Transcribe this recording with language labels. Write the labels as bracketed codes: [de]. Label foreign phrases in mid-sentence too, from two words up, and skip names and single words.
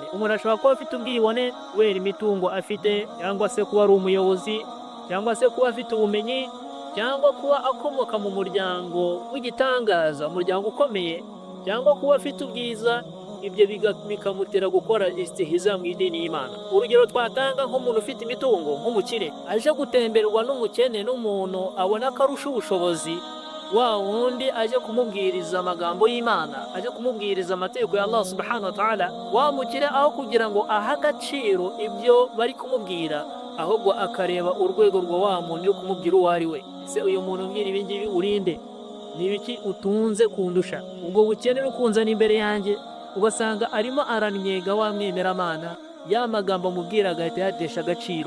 [rw] Umuntu ashobora kuba afite ubwibone wera imitungo afite, cyangwa se kuba ari umuyobozi, cyangwa se kuba afite ubumenyi, cyangwa kuba akomoka mu muryango w'igitangaza, umuryango ukomeye, cyangwa kuba afite ubwiza. Ibyo bikamutera gukora istihza mu idini y'Imana. Urugero twatanga nk'umuntu ufite imitungo, nk'umukire aje gutemberwa n'umukene, n'umuntu abona ko arusha ubushobozi, wa wundi aje kumubwiriza amagambo y'Imana, aje kumubwiriza amategeko ya Allah [ar] سبحانه وتعالى, [rw] wamukire aho kugira ngo aha agaciro ibyo bari kumubwira, ahubwo akareba urwego rwa wa muntu yo kumubwira uwo ari we. Se uyu muntu umbwira ibi ngibi urinde, ni ibiki utunze kundusha? Ubwo bukene n'ukunzana imbere yanjye, ugasanga arimo aranyega wa mwemera amana, ya magambo amubwira agahita yatesha agaciro.